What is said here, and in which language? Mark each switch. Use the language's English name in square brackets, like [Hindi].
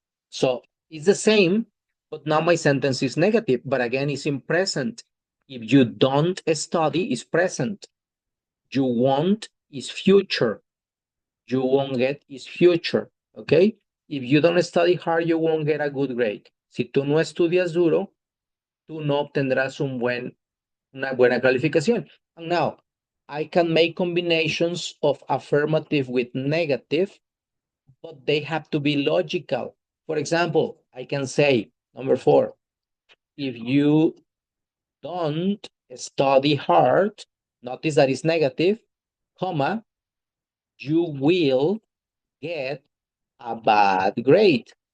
[English] So it's the same, but now my sentence is negative, but again, it's in present. If you don't study, is present. You won't is future. You won't get is future, okay? If you don't study hard, you won't get a good grade. [Spanish] Si tú no estudias duro, tú no obtendrás una buena calificación. [English] And now, I can make combinations of affirmative with negative, but they have to be logical. For example, I can say, number 4, if you don't study hard, notice that it's negative, comma, you will get a bad grade.